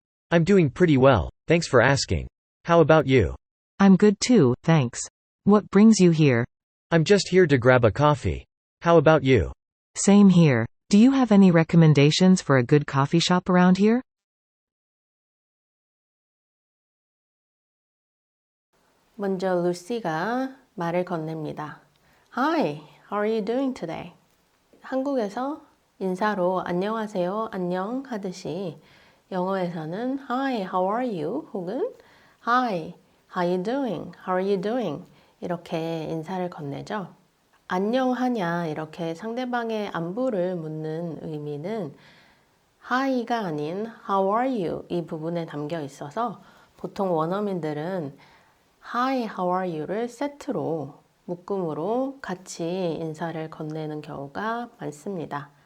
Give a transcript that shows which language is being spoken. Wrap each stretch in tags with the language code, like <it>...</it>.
<en>I'm doing pretty well, thanks for asking. How about you? I'm good too, thanks. What brings you here? I'm just here to grab a coffee. How about you? Same here. Do you have any recommendations for a good coffee shop around here?</en> <ko>먼저 루시가 말을 건넵니다.</ko> <en>Hi, how are you doing today?</en> <ko>한국에서 인사로 안녕하세요, 안녕 하듯이 영어에서는</ko> <en>Hi, how are you?</en> <ko>혹은</ko> <en>Hi, how are you doing? How are you doing?</en> <ko>이렇게 인사를 건네죠. 안녕하냐 이렇게 상대방의 안부를 묻는 의미는 Hi가 아닌</ko> <en>How are you?</en> <ko>이 부분에 담겨 있어서 보통 원어민들은</ko> <en>Hi, how are you</en> <ko>를 세트로 묶음으로 같이 인사를 건네는 경우가 많습니다.</ko>